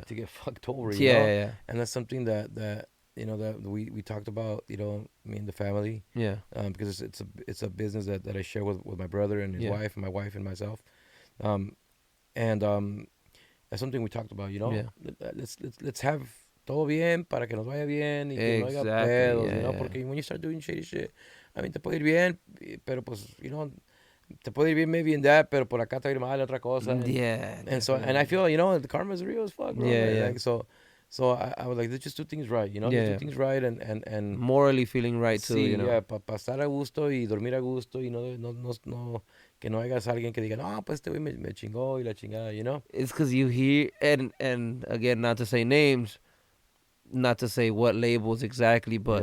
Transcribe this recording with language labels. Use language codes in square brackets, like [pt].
[en] to get fucked over. Yeah. And that's something that that we talked about. Me and the family. Yeah. Because it's a business that I share with my brother and his Yeah. wife and my wife and myself. And that's something we talked about. Yeah. Let's have [es] todo bien para que nos vaya bien y que no haya [en] Exactly, [es] pedos, [en] yeah. [es] Porque [en] when you start doing shady shit, I mean, [es] te puede ir bien, pero pues, te puede ir bien [en] maybe in that, [es] pero por acá te va a ir mal otra cosa. [en] Yeah. And I feel, the karma is real as fuck, bro. Yeah, man. yeah. Like, so I was like, let's just do things right, Yeah, let's yeah. do things right and Morally feeling right too, [es] sí, yeah, para estar a gusto y dormir a gusto y no que no hagas alguien que diga, no, pues este güey me chingó y la chingada, [en] It's because you hear, and again, not to say names, not to say what labels exactly, but